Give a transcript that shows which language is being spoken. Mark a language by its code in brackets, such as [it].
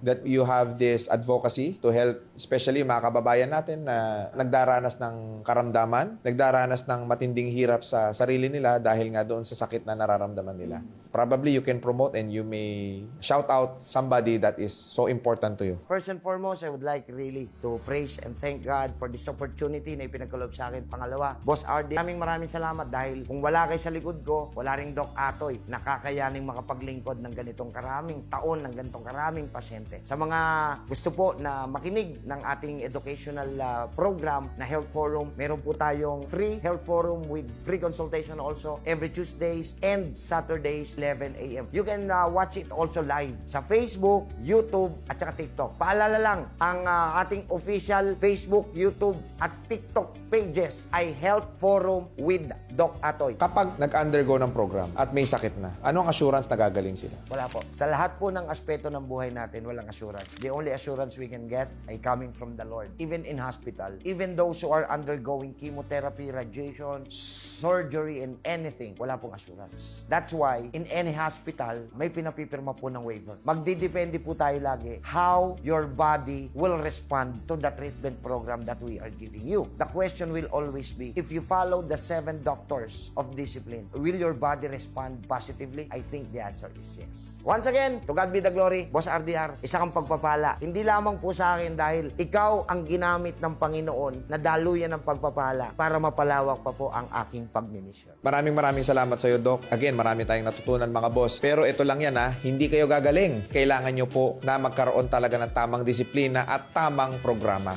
[en] That you have this advocacy to help, especially [tl] yung mga kababayan natin na nagdaranas ng karamdaman, nagdaranas ng matinding hirap sa sarili nila dahil nga doon sa sakit na nararamdaman nila. [en] Probably you can promote and you may shout out somebody that is so important to you. First and foremost, I would like really to praise and thank God for this opportunity [tl] na ipinagkaloob sa akin. Pangalawa, Boss RD, maraming salamat dahil kung wala kayo sa likod ko, wala ring Doc Atoy, nakakayaning makapaglingkod ng ganitong karaming taon, ng ganitong karaming pasyente. Sa mga gusto po na makinig ng ating educational program na Health Forum, meron po tayong free Health Forum [en] with free consultation also every Tuesdays and Saturdays, [tl] 11 a.m. [en] You can watch it also live sa Facebook, YouTube, [tl] at saka [en] TikTok. [tl] Paalala lang, ang ating official Facebook, YouTube, at TikTok pages ay Health Forum with Doc Atoy. Kapag nag-undergo ng program at may sakit na, anong assurance na gagaling sila? Wala po. Sa lahat po ng aspeto ng buhay natin, walang assurance. [en] The only assurance we can get ay coming from the Lord. Even in hospital, even those who are undergoing chemotherapy, radiation, surgery, and anything, [tl] wala pong assurance. [en] That's why, in any hospital, [tl] may pinapipirma po ng waiver. Magdidepende po tayo lagi [en] how your body body will respond to the treatment program that we are giving you. The question will always be, if you follow the 7 doctors of discipline, will your body respond positively? I think the answer is yes. Once again, to God be the glory, Boss RDR, [tl] isa kang pagpapala. Hindi lamang po sa akin dahil ikaw ang ginamit ng Panginoon na daluyan ng pagpapala para mapalawak pa po ang aking pagmimisyon. Maraming salamat sa iyo, Doc. Again, marami tayong natutunan mga boss. Pero ito lang yan ha, hindi kayo gagaling. Kailangan nyo po na magkaroon talaga ng tamang disiplina at tamang programa.